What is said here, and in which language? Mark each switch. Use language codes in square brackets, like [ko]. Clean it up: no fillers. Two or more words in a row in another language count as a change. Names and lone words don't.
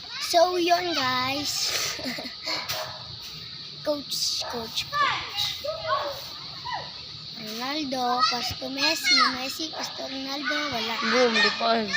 [tl] So, yun guys. Coach. Ronaldo, pasto Messi. Messi, pasto Ronaldo. Wala. Boom, di pa.